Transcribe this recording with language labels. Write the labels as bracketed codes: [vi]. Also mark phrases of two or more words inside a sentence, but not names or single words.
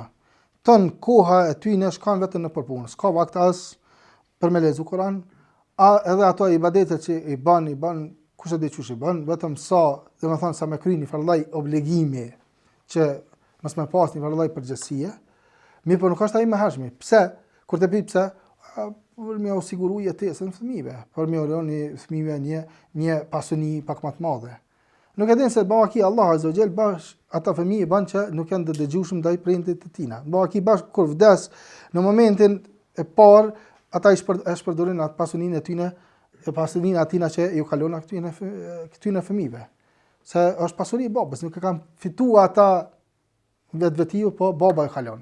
[sq] Ton koha e tyre shkon vetëm në punë. S'ka vakt as për me lexu Kur'an, edhe ato ibadetet që i bën kush e di çush i bën, vetëm sa, domethënë sa me kry një farllaj obligimi që mos më pas një farllaj përgjegjësie. Mirë, por nuk është ai më hershmi. Pse? Kur të pyet pse, për me u siguru jetesën fëmijëve, për me u lënë fëmijëve një pasuni pak më të madhe. Nuk e din se baki [ar] الله عز وجل [sq] bash ata fëmijë ban që nuk janë të dëgjueshëm ndaj prindit të tina. Baki bash kur vdes në momentin e parë ata e shpërdorin atë pasuninë e tyre, e pasuninë atina që ju kalon këtyre fëmijëve. Se është pasuri e babës, nuk e kanë fituar ata vetvetiu, po baba e kalon.